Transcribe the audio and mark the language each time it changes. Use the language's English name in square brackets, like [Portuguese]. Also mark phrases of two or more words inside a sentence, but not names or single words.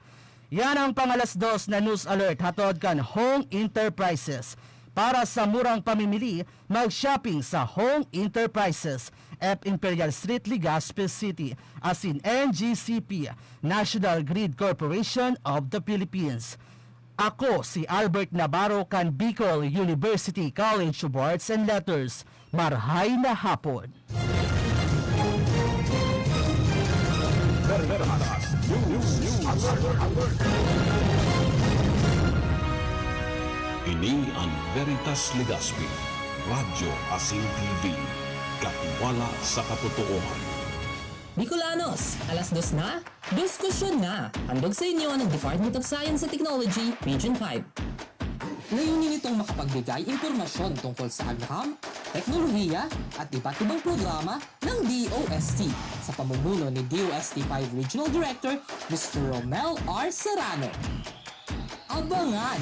[Bikol] Yan ang pangalas-2 na [English] news alert [Bikol] hatod kan Hong Enterprises. [Filipino] Para sa murang pamimili, mag-shopping sa Hong Enterprises, F. Imperial Street, Legazpi City, [English] as in [Filipino] NGCP, National Grid Corporation of the Philippines. [Bikol] Ako si Albert Navarro kan Bicol University College of Arts and Letters. Marhay na hapon. Ini ang Veritas Legazpi, Radyo Asin TV, katiwala sa katotohanan. Bicolanos, alas-2 na? DOSTkusyon na! [Filipino] Handog sa inyo ng Department of Science and Technology, Region 5. Layunin itong makapagbigay impormasyon tungkol sa Agham, Teknolohiya at iba't ibang programa ng DOST sa pamumuno ni DOST-5 Regional Director Mr. 𝘿𝙊𝙎𝙏. Abangan!